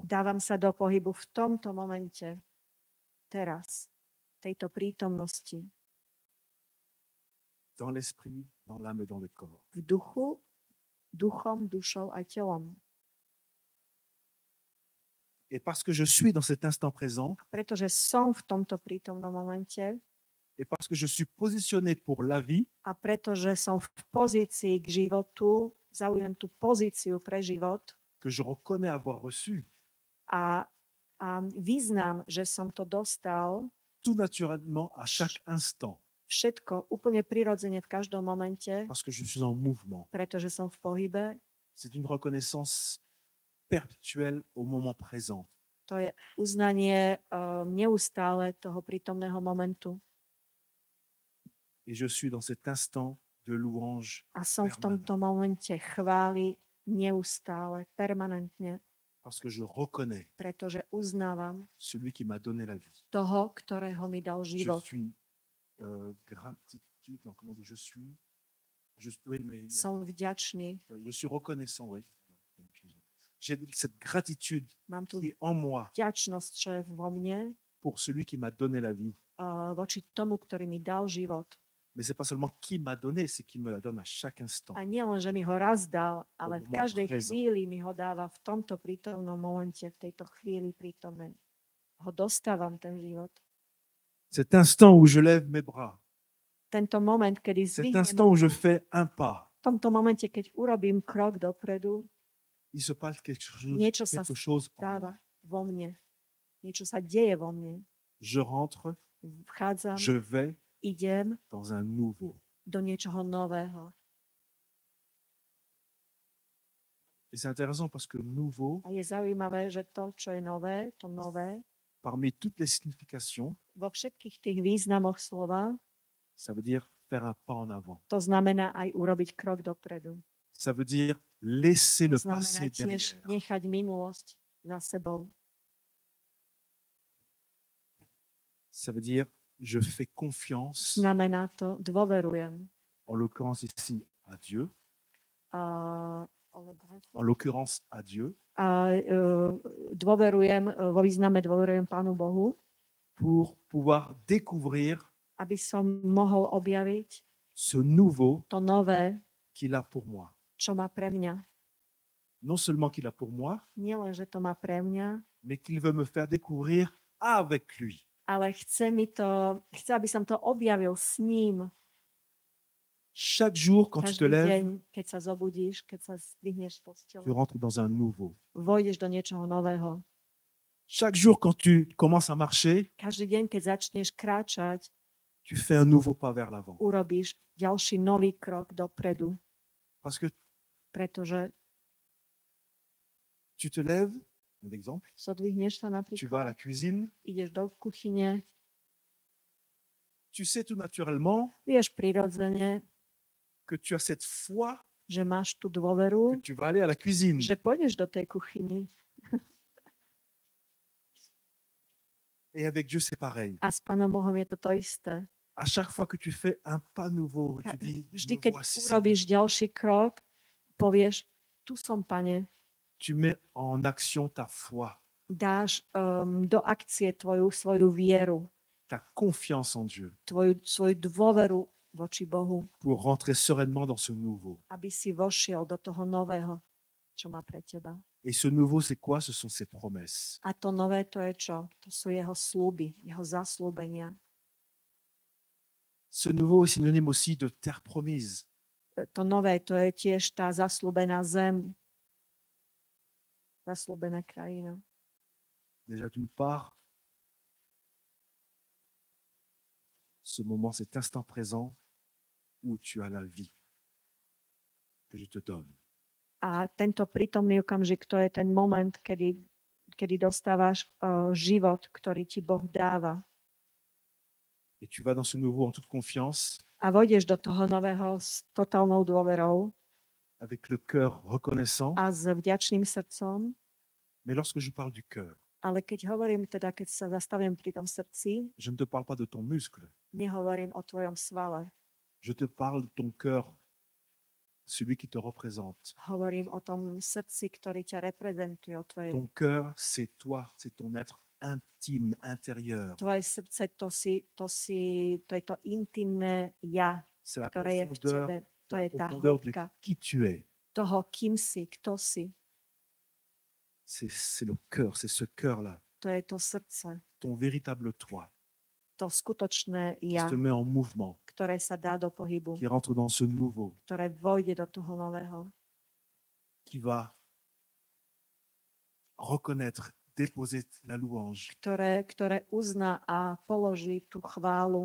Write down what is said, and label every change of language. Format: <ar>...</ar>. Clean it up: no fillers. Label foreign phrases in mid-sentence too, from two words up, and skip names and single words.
<sk>Dávam sa do pohybu v tomto momente, teraz, tejto prítomnosti,</sk> <fr>Dans l'esprit, dans l'âme et dans le corps.</fr> <sk>v duchu, duchom, dušou a telom.</sk> <fr>Et parce que je suis dans cet instant présent,</fr> <sk>Pretože som v tomto prítomnom momente</sk> <fr>et parce que je suis positionné pour la vie,</fr> <sk>a pretože som v pozícii k životu, zaujímam tú pozíciu pre život</sk> <fr>que je reconnais avoir reçu,</fr> <sk>a vyznám, že som to dostal</sk> <fr>tout naturellement à chaque instant,</fr> <sk>všetko úplne prirodzene v každom momente,</sk> <fr>parce que je suis en mouvement.</fr> <sk>pretože som v pohybe.</sk> <fr>C'est une reconnaissance perpétuelle au moment présent.</fr> <sk>To je uznanie neustále toho prítomného momentu.</sk> <fr>Et je suis dans cet instant de louange,</fr> <sk>A som v tomto momente chváli neustále, permanentne,</sk> <fr>parce que je reconnais</fr> <sk>pretože uznávam</sk> <fr>celui qui m'a donné la vie.</fr> <sk>toho, ktorého mi dal</sk> <fr>Je</fr> <sk>život.</sk> <fr>suis gratitude, non, comment dire, oui, mais,</fr> <sk>Som vďačný.</sk> <fr>je suis reconnaissant, oui. J'ai cette gratitude</fr> <sk>Mám tu</sk> <fr>qui est en moi</fr> <sk>vďačnosť, čo je vo mne</sk> <fr>pour celui qui m'a donné la vie.</fr> <sk>voči tomu, ktorý mi dal život.</sk> <fr>Mais c'est pas seulement qui m'a donné, c'est qui me la donne à chaque instant.</fr> <sk>A nie len, že mi ho raz dal, ale v</sk> <fr>moment</fr> <sk>každej</sk> <fr>présent.</fr> <sk>chvíli mi ho dáva v tomto prítomnom momente, v tejto chvíli prítomnej. Ho dostávam ten život.</sk> <fr>Cet instant où je lève mes bras,</fr> <sk>Tento moment, kedy</sk> <fr>cet</fr> <sk>zvihnem,</sk> <fr>instant où je fais un pas,</fr> <sk>v tomto momente, keď urobím krok dopredu,</sk> <fr>il se passe quelque</fr> <sk>Niečo sa</sk> <fr>chose en moi.</fr> <sk>dáva vo mne. Niečo sa deje vo mne.</sk> <fr>Je rentre,</fr> <sk>Vchádzam,</sk> <fr>je vais</fr> <sk>idem</sk> <fr>dans un nouveau.</fr> <sk>do niečoho nového.</sk> <fr>Et c'est intéressant parce que nouveau,</fr> <sk>A je zaujímavé, že to, čo je nové, to nové,</sk> <fr>parmi toutes les significations,</fr> <sk>vo všetkých tých významoch slova,</sk> <fr>ça veut dire faire un pas en avant.</fr> <sk>to znamená aj urobiť krok dopredu.</sk> <fr>Ça veut dire laisser</fr> <sk>To</sk> <fr>le passé</fr> <sk>znamená tiež</sk> <fr>derrière.</fr> <sk>nechať minulosť za sebou.</sk> <fr>Ça veut dire je fais confiance,</fr> <sk>Znamená to dôverujem.</sk> <fr>en l'occurrence ici, à Dieu,</fr> <sk>A,</sk> <fr>en l'occurrence à Dieu,</fr> <sk>dôverujem, vo význame dôverujem Pánu Bohu,</sk> <fr>pour pouvoir découvrir</fr> <sk>aby som mohol objaviť</sk> <fr>ce nouveau</fr> <sk>to nové,</sk> <fr>qu'il a pour moi.</fr> <sk>čo má pre mňa.</sk> <fr>Non seulement qu'il a pour moi,</fr> <sk>Nie len, že to má pre mňa,</sk> <fr>mais qu'il veut me faire découvrir avec lui.</fr> <sk>ale chce, aby som to objavil s ním.</sk> <fr>Chaque jour, quand tu te</fr> <sk>Každý</sk> <fr>lèves,</fr> <sk>deň, keď sa zobudíš, keď sa zdvihneš z postele,</sk> <fr>tu rentres dans un nouveau.</fr> <sk>vojdeš do niečoho nového.</sk> <fr>Chaque jour, quand tu commences à marcher,</fr> <sk>Každý deň, keď začneš kráčať,</sk> <fr>tu fais un nouveau pas vers l'avant.</fr> <sk>urobíš ďalší nový krok dopredu,</sk> <fr>Parce que</fr> <sk>pretože</sk> <fr>tu te lèves, un exemple,</fr> <sk>zodvihneš sa</sk> <fr>tu vas à</fr> <sk>napríklad,</sk> <fr>la cuisine,</fr> <sk>ideš do kuchyne,</sk> <fr>tu sais tout naturellement</fr> <sk>vieš prirodzene,</sk> <fr>que tu as cette foi</fr> <sk>že máš tú</sk> <fr>que</fr> <sk>dôveru,</sk> <fr>tu vas aller à la cuisine.</fr> <sk>že pôjdeš do tej kuchyny.</sk> <fr>Et avec Dieu, c'est pareil.</fr> <sk>A s Pánom Bohom je to to isté.</sk> <fr>À chaque fois que tu fais un pas nouveau, tu dis,</fr> <sk>Vždy,</sk> <fr>me</fr> <sk>keď</sk> <fr>voici.</fr> <sk>urobíš ďalší krok, povieš, tu som, Pane,</sk> <fr>Tu mets en action ta foi,</fr> <sk>dáš do akcie svoju vieru,</sk> <fr>ta confiance en Dieu</fr> <sk>svoju dôveru voči Bohu,</sk> <fr>pour rentrer sereinement dans ce nouveau.</fr> <sk>aby si vošiel do toho nového, čo má pre teba.</sk> <fr>Et ce nouveau, c'est quoi? Ce sont ses promesses.</fr> <sk>A to nové to je čo? To sú jeho sľuby, jeho zaslúbenia.</sk> <fr>Ce nouveau est synonyme aussi de terre promise.</fr> <sk>To nové to je tiež tá zaslúbená zem, zaslúbená krajina.</sk> <fr>Déjà d'une part, ce moment, cet instant présent où tu as la vie que je te donne.</fr> <sk>A tento prítomný okamžik, to je ten moment, kedy dostávaš život, ktorý ti Boh dáva.</sk> <fr>Et tu vas dans ce nouveau en toute confiance,</fr> <sk>A vojdeš do toho nového s totálnou dôverou</sk> <fr>avec le cœur reconnaissant.</fr> <sk>a s vďačným srdcom.</sk> <fr>Mais lorsque je parle du cœur,</fr> <sk>Ale keď hovorím, teda keď sa zastavím pri tom srdci,</sk> <fr>je ne te parle pas de ton muscle.</fr> <sk>nehovorím o tvojom svale.</sk> <fr>Je te parle de ton cœur celui qui te représente.</fr> <sk>Hovorím o tom srdci, ktorý ťa reprezentuje, o</sk> <fr>Ton cœur, c'est toi, c'est ton être intime, intérieur.</fr> <sk>tvoje srdce, to je to intimné ja,</sk> <fr>C'est la</fr> <sk>ktoré je v</sk> <fr>profondeur,</fr> <sk>tebe. To je tá</sk> <fr>profondeur de</fr> <sk>hĺbka</sk> <fr>qui tu es.</fr> <sk>toho, kým si, kto si.</sk> <fr>C'est le cœur, c'est ce cœur-là,</fr> <sk>To je to srdce,</sk> <fr>ton véritable toi,</fr> <sk>to skutočné</sk> <fr>qui</fr> <sk>ja,</sk> <fr>se met en mouvement,</fr> <sk>ktoré sa dá do pohybu,</sk> <fr>qui rentre dans ce nouveau,</fr> <sk>ktoré vojde do toho nového,</sk> <fr>qui va reconnaître, déposer la louange,</fr> <sk>ktoré uzná a položí tú chválu</sk>